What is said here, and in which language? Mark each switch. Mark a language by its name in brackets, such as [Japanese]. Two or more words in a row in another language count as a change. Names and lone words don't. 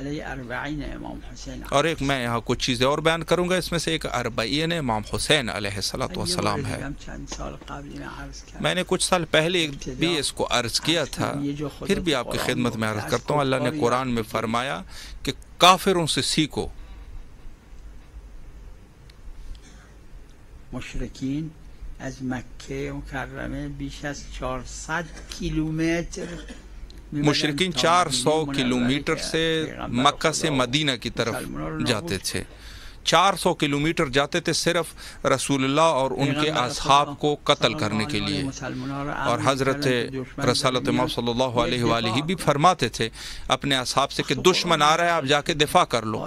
[Urdu] اور ایک میں یہاں کچھ چیزیں اور بیان کروں گا، اس میں سے ایک اربعین امام حسین [Arabic] علیہ السلام [Urdu] ہے. میں نے کچھ سال پہلے بھی اس کو عرض کیا تھا، پھر بھی آپ کی خدمت میں عرض کرتا ہوں. اللہ نے قرآن میں فرمایا کہ کافروں سے سیکھو. [Persian] مشرکین از مکه مکرمه بیش از 400 کیلومتر [Urdu] مشرکین 400 کلومیٹر سے مکہ سے مدینہ کی طرف جاتے تھے. 400 کلومیٹر جاتے تھے صرف رسول اللہ اور ان کے اصحاب کو قتل کرنے کے لیے. اور حضرت رسالت امام [Arabic] صلی اللہ علیہ وآلہ [Urdu] بھی فرماتے تھے اپنے اصحاب سے کہ دشمن آ رہا ہے، آپ جا کے دفاع کر لو.